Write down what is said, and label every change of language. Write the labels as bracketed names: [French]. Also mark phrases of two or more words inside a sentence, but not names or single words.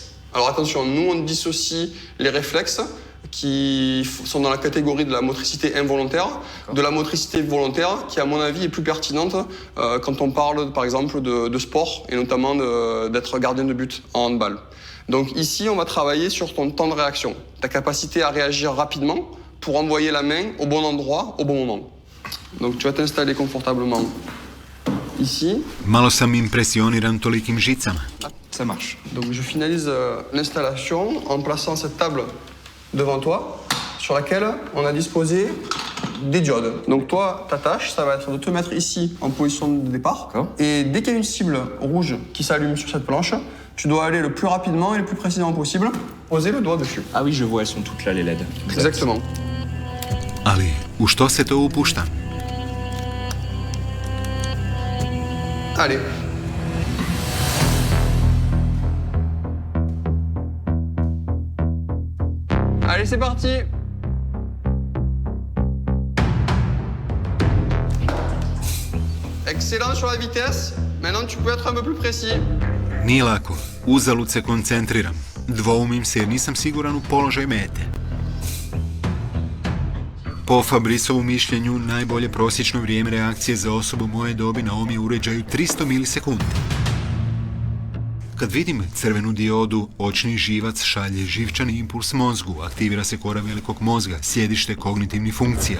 [French] Alors attention, nous on dissocie les réflexes qui sont dans la catégorie de la motricité involontaire, de la motricité volontaire qui à mon avis est plus pertinente quand on parle par exemple de sport et notamment d'être gardien de but en handball. Donc ici on va travailler sur ton temps de réaction, ta capacité à réagir rapidement pour envoyer la main au bon endroit, au bon moment. Donc tu vas t'installer confortablement ici. [Croatian] Malo sam impresioniran tolikim žicama. [French] Ça marche. Donc je finalise l'installation en plaçant cette table devant toi sur laquelle on a disposé des diodes. Donc toi, ta tâche, ça va être de te mettre ici en position de départ. Et dès qu'il y a une cible rouge qui s'allume sur cette planche, tu dois aller le plus rapidement et le plus précisément possible, poser le doigt dessus. Ah oui, je vois, elles sont toutes là, les LED. Exactement. [Croatian] Ali, u što se to upušta? [French] Allez. Allez, c'est parti. Excellent sur la vitesse. Maintenant, tu peux être un peu plus précis. [Croatian] Nije lako. Uzalud se koncentriram. Dvoumim se jer nisam siguran u položaj mete. Po Fabrisovu mišljenju, najbolje prosječno vrijeme reakcije za osobu moje dobi na ovom je uređaju 300 milisekundi. Kad vidim crvenu diodu, očni živac šalje živčani impuls mozgu, aktivira se kora velikog mozga, sjedište kognitivnih funkcija.